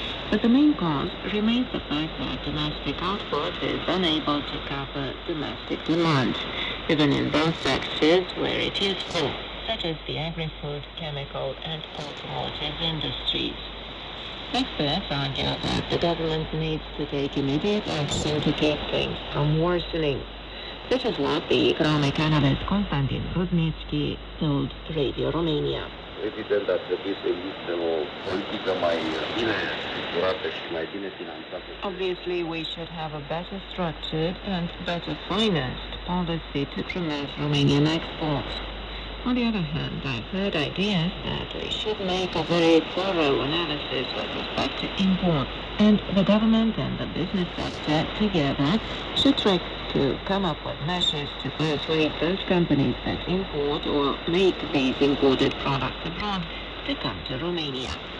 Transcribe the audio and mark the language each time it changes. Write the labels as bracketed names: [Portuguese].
[English] But the main cause remains the fact that domestic output is unable to cover domestic demand, even in those sectors where it is so, such as the agri-food, chemical, and automotive industries. Experts argue that the government needs to take immediate action to keep things from worsening. This is what the economic analyst Constantin Rudnitsky told Radio Romania. [Romanian] Evident ar trebui să existe o politică mai bine structurată și mai bine finanțată. [English] Obviously, we should have a better structured and better financed policy to promote Romanian exports. On the other hand, I've heard ideas that we should make a very thorough analysis with respect to imports, and the government and the business sector together should try to come up with measures to persuade those companies that import or make these imported products abroad to come to Romania.